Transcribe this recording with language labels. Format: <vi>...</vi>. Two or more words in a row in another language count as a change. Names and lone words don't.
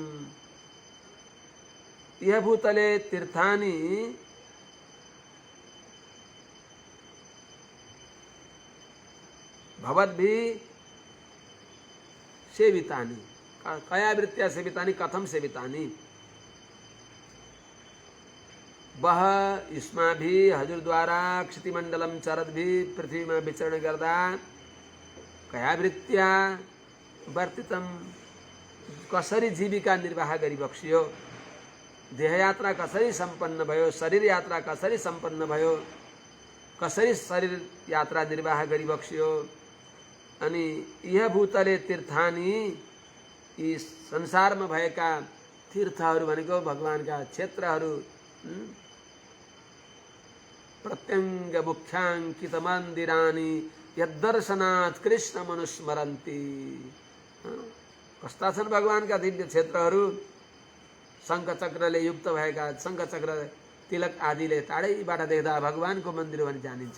<sa>इह भूतले तीर्थानि भवद्भिः सेवितानि। कयावृत्त्या सेवितानि, कथं सेवितानि? वह युष्माभिः, हजुरद्वारा क्षितिमण्डलं चरद्भिः,</sa> <ne>पृथ्वीमा विचरण गर्दा</ne> <sa>कयावृत्त्या वर्तितम्,</sa> <ne>कसरी जीविका निर्वाह गरिबक्सियो, देहयात्रा कसरी सम्पन्न भयो, शरीर यात्रा कसरी सम्पन्न भयो, कसरी शरीर यात्रा निर्वाह गरिबक्सियो।</ne> <sa>अनि यह भूतले तीर्थानि,</sa> <ne>यी संसारमा भएका तीर्थहरू भनेको भगवानका क्षेत्रहरू,</ne> <sa>प्रत्यङ्ग मुख्याङ्कित मन्दिरानि यद्दर्शनात् कृष्ण मनुस्मरन्ति।</sa> <ne>कस्ता छन् भगवानका दिव्य क्षेत्रहरू, शङ्खचक्रले युक्त भएका, शङ्खचक्र तिलक आदिले टाढैबाट देख्दा भगवानको मन्दिर भनी जानिन्छ।</ne>